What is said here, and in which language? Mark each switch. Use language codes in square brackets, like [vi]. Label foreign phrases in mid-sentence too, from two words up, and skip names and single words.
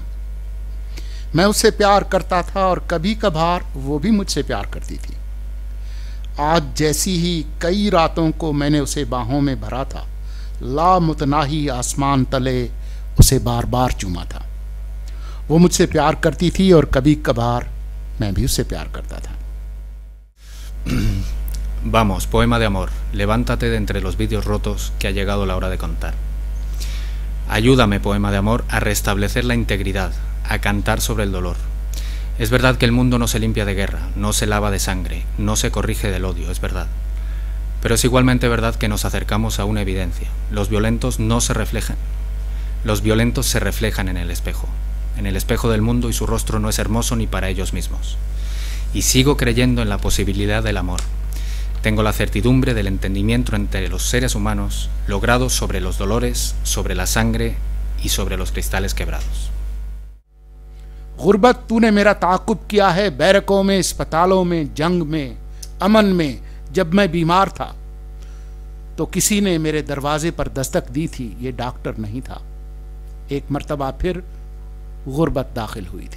[hi] मैं उससे प्यार करता था और कभी कभार वो भी मुझसे प्यार करती थी। आज जैसी ही कई रातों को मैंने उसे बाहों में भरा था, लामुतनाही आसमान तले उसे बार बार चूमा था। वो मुझसे प्यार करती थी और कभी कभार मैं भी उससे प्यार करता था। [es] Vamos, poema de amor, levántate de entre los vídeos rotos que ha llegado la hora de contar. Ayúdame, poema de amor, a restablecer la integridad, a cantar sobre el dolor. Es verdad que el mundo no se limpia de guerra, no se lava de sangre, no se corrige del odio, es verdad. Pero es igualmente verdad que nos acercamos a una evidencia. Los violentos no se reflejan. Los violentos se reflejan en el espejo del mundo, y su rostro no es hermoso ni para ellos mismos. Y sigo creyendo en la posibilidad del amor. Tengo la certidumbre del entendimiento entre los seres humanos, logrado sobre los dolores, sobre la sangre y sobre los cristales quebrados. [hi] गुर्बत तूने मेरा ताक़ुब किया है, बैरकों में, अस्पतालों में, जंग में, अमन में। जब मैं बीमार था तो किसी ने मेरे दरवाजे पर दस्तक दी थी, ये डॉक्टर नहीं था। एक मर्तबा फिर गुर्बत दाखिल हुई थी।